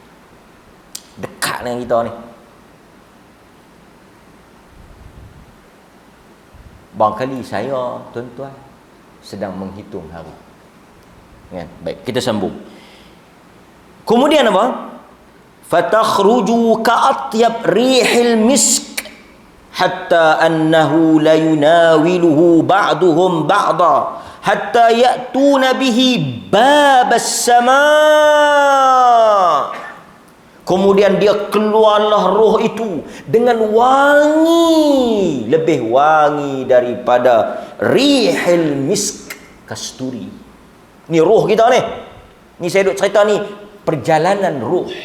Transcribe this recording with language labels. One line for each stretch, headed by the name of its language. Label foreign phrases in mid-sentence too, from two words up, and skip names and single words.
Malay: Dekat dengan kita ni. Barangkali saya, tuan-tuan, sedang menghitung hari. Kan? Baik, kita sambung. Kemudian apa?
Arabic: فتخرج كأطيب ريح المسك حتى أنه لا يناوله بعضهم بعضا حتى يأتون به باب السماء'.
Malay: Kemudian dia keluarlah roh itu dengan wangi, lebih wangi daripada
Arabic: ريح المسك,
Malay: kasturi. Ni roh kita ni. Ni saya duk cerita ni perjalanan roh.